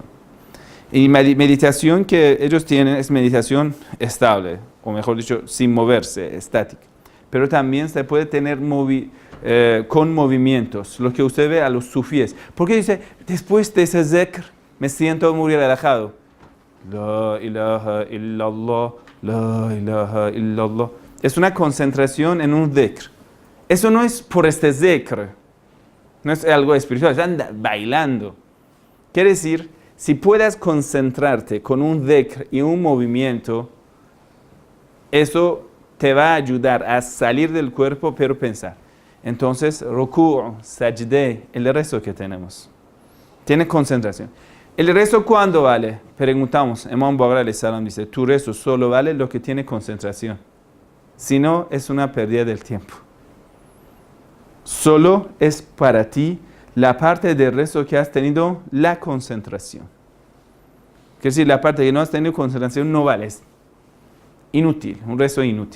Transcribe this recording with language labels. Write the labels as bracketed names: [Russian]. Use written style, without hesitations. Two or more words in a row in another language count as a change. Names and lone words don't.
[Spanish] Y meditación que ellos tienen es meditación estable, o mejor dicho, sin moverse, estática. Pero también se puede tener con movimientos, lo que usted ve a los sufíes. Porque dice, después de ese zikr, me siento muy relajado. [Arabic] لا إله إلا الله، لا إله إلا الله. [Spanish] Es una concentración en un zikr. Eso no es por este zikr, no es algo espiritual, anda bailando. Quiere decir, si puedas concentrarte con un dhikr y un movimiento, eso te va a ayudar a salir del cuerpo, pero pensar. Entonces, ruku', sajde, el rezo que tenemos. Tiene concentración. ¿El rezo cuándo vale? Preguntamos. Imam Bakr [Arabic] عليه السلام [Spanish] dice, tu rezo solo vale lo que tiene concentración. Si no, es una pérdida del tiempo. Solo es para ti la parte del rezo que has tenido la concentración. Quiere decir, la parte que no has tenido concentración no vale, es inútil, un rezo inútil.